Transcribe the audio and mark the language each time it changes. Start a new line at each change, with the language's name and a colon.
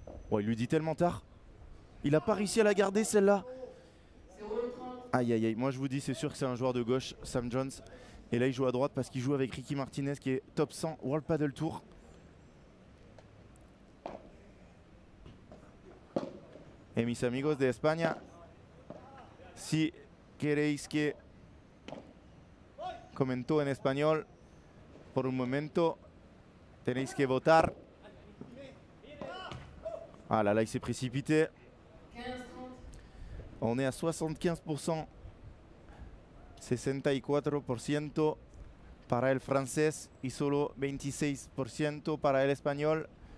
French: Oh, il lui dit tellement tard. Il n'a pas réussi à la garder celle-là. Aïe aïe aïe, moi je vous dis c'est sûr que c'est un joueur de gauche, Sam Jones. Et là il joue à droite parce qu'il joue avec Ricky Martinez qui est top 100 World Padel Tour.
Spanish: mis amigos de España, si queréis que comentó en español, por un momento tenéis que votar.
French: Ah là là, il s'est précipité. 15-30. On est à 75%, 64%
Spanish: para el francés y solo 26% para el espagnol.